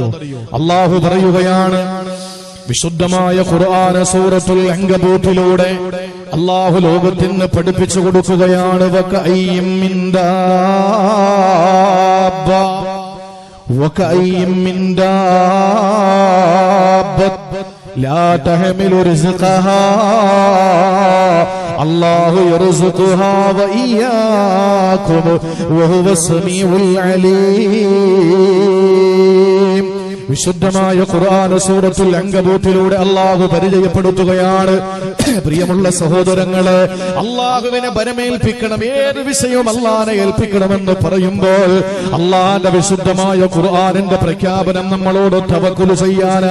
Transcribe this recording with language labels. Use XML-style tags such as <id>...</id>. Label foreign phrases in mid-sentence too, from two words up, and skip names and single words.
<ml>അള്ളാഹു പറയുകയാണ്, വിശുദ്ധമായ ഖുർആൻ സൂറത്തുൽ അൻകബൂത്തിലൂടെ അള്ളാഹു ലോകത്തിന് പഠിപ്പിച്ചു കൊടുക്കുകയാണ്.</ml> <ar>وكأين من داب وكأين من دابة لا تحمل رزقها الله يرزقها وإياكم وهو السميع العليم.</ar> <ml>വിശുദ്ധമായ ഖുർആൻ സൂറത്തുൽ അൻകബൂത്തിലൂടെ അള്ളാഹു പരിചയപ്പെടുത്തുകയാണ്. പ്രിയമുള്ള സഹോദരങ്ങളെ, അള്ളാഹുവിനെ ബരമേൽപ്പിക്കണം. ഏത് വിഷയവും അള്ളാഹിനെ ഏൽപ്പിക്കണമെന്ന് പറയുമ്പോൾ അള്ളാഹിന്റെ വിശുദ്ധമായ ഖുർആനിന്റെ പ്രഖ്യാപനം നമ്മളോട് തവക്കുൽ ചെയ്യാനാ.</ml>